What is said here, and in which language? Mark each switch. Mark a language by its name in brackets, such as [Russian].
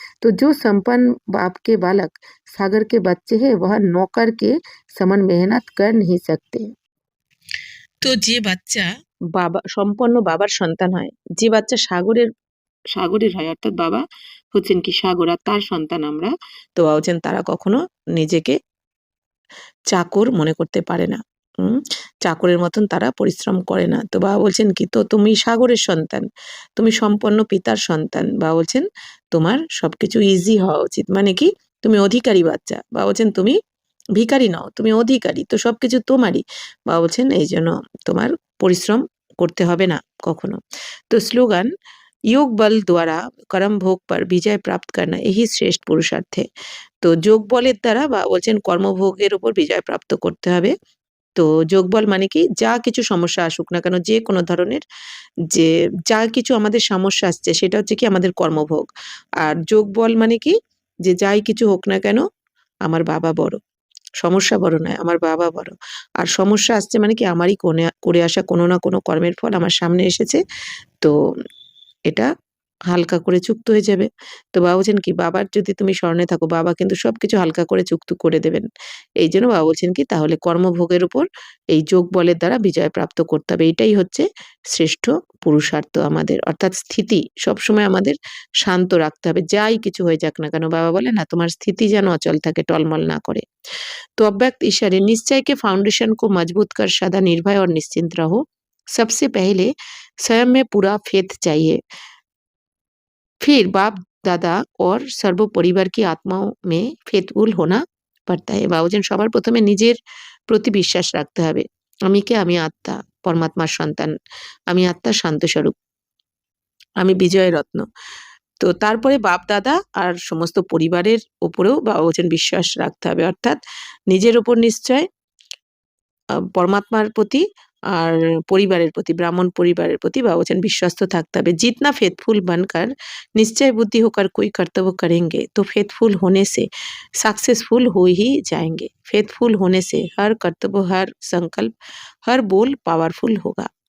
[Hindi] তো जो संपन्न बाप के बालक सागर के बच्चे हैं वह नौकर के समान मेहनत कर नहीं सकते। [Bangla] তো যে বাচ্চা বাবা সম্পন্ন বাবার সন্তান হয়, যে বাচ্চা সাগরের হয়, অর্থাৎ বাবা হচ্ছেন কি সাগর আর তার সন্তান আমরা, তো বাবা বলছেন তারা কখনো নিজেকে চাকর মনে করতে পারে না। চাকরের মতন তারা পরিশ্রম করে না। তো বাবা বলছেন কি, তো তুমি সাগরের সন্তান, তুমি সম্পন্ন পিতার সন্তান, বাবা বলছেন তোমার সবকিছু ইজি হওয়া উচিত, মানে কি তুমি অধিকারী বাচ্চা। বাবা বলছেন তুমি ভিখারি নও, তুমি অধিকারী, তো সবকিছু তোমারই। বাবা বলছেন এই জন্য তোমার পরিশ্রম করতে হবে না কখনো। [Hindi] তো স্লোগান योग बल द्वारा कर्म भोग पर विजय प्राप्त करना यही [Bangla] শ্রেষ্ঠ পুরুষার্থ [Hindi] है। [Bangla] তো যোগ বলের দ্বারা বা বলছেন কর্মভোগের উপর বিজয় প্রাপ্ত করতে হবে। তো যোগ বল মানে কি, যা কিছু সমস্যা আসুক না কেন, যে কোনো ধরনের যে যা কিছু আমাদের সমস্যা আসছে সেটা হচ্ছে কি আমাদের কর্মভোগ। আর যোগ বল মানে কি, যে যাই কিছু হোক না কেন আমার বাবা বড়, সমস্যা বড় নয়, আমার বাবা বড়। আর সমস্যা আসছে মানে কি আমারই করে আসা কোনো না কোনো কর্মের ফল আমার সামনে এসেছে, তো এটা হালকা করে চুক্ত হয়ে যাবে। তো বাবা বলছেন কি, বাবার যদি তুমি স্মরণে থাকো বাবা কিন্তু সবকিছু হালকা করে চুক্ত করে দেবেন। এই জন্য বাবা বলছেন কি, তাহলে কর্মভোগের উপর এই যোগ বলের দ্বারা বিজয় প্রাপ্ত করতে হবে। এটাই হচ্ছে শ্রেষ্ঠ পুরুষার্থ আমাদের, অর্থাৎ স্থিতি সবসময় আমাদের শান্ত রাখতে হবে, যাই কিছু হয়ে যাক না কেন। বাবা বলে না, তোমার স্থিতি যেন অচল থাকে, [Hindi] टलमल ना करे। तो अव्यक्त ईश्वरीय निश्चय के फाउंडेशन को मजबूत कर सदा निर्भय और निश्चिंत रहो। सबसे पहले स्वयं में पूरा फेथ चाहिए, फिर बाप दादा और सर्व परिवार की आत्माओं में फेथफुल होना पड़ता है। [Bangla] বাবুজান সবার প্রথমে নিজের প্রতি বিশ্বাস রাখতে হবে। আমি কে? আমি আত্মা, পরমাত্মার সন্তান, আমি আত্মার শান্ত স্বরূপ, আমি বিজয় রত্ন। তো তারপরে বাপ দাদা আর সমস্ত পরিবারের উপরেও বাবা বলছেন বিশ্বাস রাখতে হবে, অর্থাৎ নিজের উপর নিশ্চয়, পরমাত্মার প্রতি আর পরিবারের প্রতি, ব্রাহ্মণ পরিবারের প্রতি বাবা বলছেন বিশ্বস্ত থাকতে হবে। [Hindi] जितना फेथफुल बनकर निश्चय बुद्धि होकर कोई कर्तव्य करेंगे तो फेथफुल होने से सक्सेसफुल हो ही जाएंगे। फेथफुल होने से हर कर्तव्य, हर संकल्प, हर बोल पावरफुल होगा।